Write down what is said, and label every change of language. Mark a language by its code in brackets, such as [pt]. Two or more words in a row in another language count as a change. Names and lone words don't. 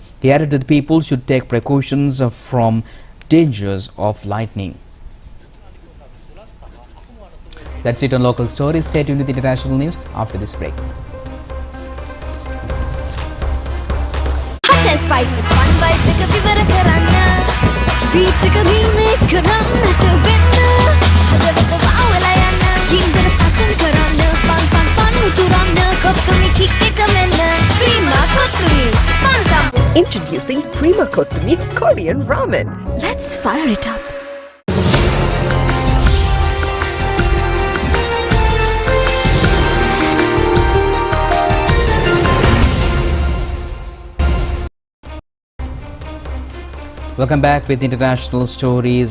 [en] He added that people should take precautions from dangers of lightning. That's it on local stories. Stay tuned with international news after this break. Hot and spicy fun vibe [si] එක විවර කරන්න beat එක remake කරන්න [en] to win [si] හදවත වවලා යන්න කින්දර fashion කරන්න fun උතුරන්න කොත්තුමි kick එක මෙන්න prima කොත්තුමි fun. [en] Introducing Prima Kothumi Korean Ramen. Let's fire it up. Welcome back with international stories.